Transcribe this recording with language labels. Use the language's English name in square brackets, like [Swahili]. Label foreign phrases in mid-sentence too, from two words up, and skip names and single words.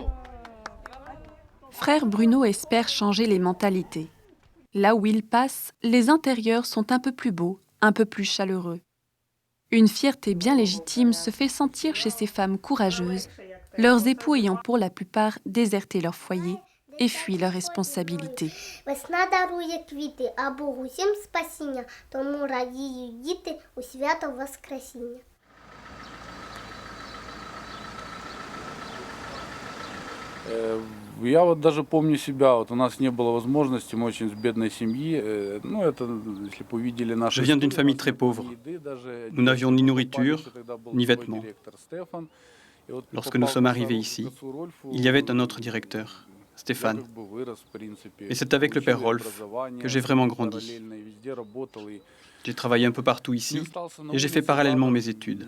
[French] Frère Bruno espère changer les mentalités. Là où il passe, les intérieurs sont un peu plus beaux, un peu plus chaleureux. Une fierté bien légitime se fait sentir chez ces femmes courageuses, leurs époux ayant pour la plupart déserté leur foyer et fui leurs responsabilités. [Ukrainian] Весна дарує квіти, а Богу всім спасіння, тому радіють діти у свято Воскресіння. [Russian] Я вот даже помню себя, вот у нас не было возможности, мы очень с бедной семьи, ну это, если бы увидели наши... [French] Je viens d'une famille très pauvre. Nous n'avions ni nourriture, ni vêtements. Lorsque nous sommes arrivés ici, il y avait un autre directeur, Stéphane. Et c'est avec le père Rolf que j'ai vraiment grandi. J'ai travaillé un peu partout ici et j'ai fait parallèlement mes études.